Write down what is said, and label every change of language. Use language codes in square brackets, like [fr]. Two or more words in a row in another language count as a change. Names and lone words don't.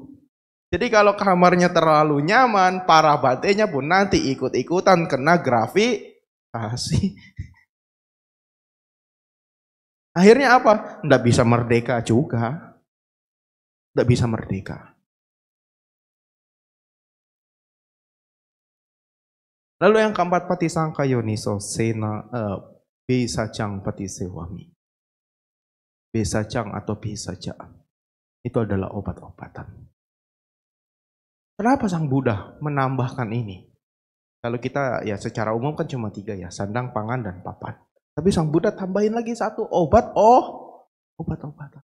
[id] Jadi kalau kamarnya terlalu nyaman, para batenya pun nanti ikut-ikutan kena gravitasi. Akhirnya apa? Nggak bisa merdeka juga. Nggak bisa merdeka. Lalu yang keempat, [pi] patisangka yoniso sena besajang patisewami. [id] Besajang atau besaja. Itu adalah obat-obatan. Kenapa Sang Buddha menambahkan ini? Kalau kita ya secara umum kan cuma 3 ya, sandang, pangan, dan papan. Tapi Sang Buddha tambahin lagi satu, obat-obatan.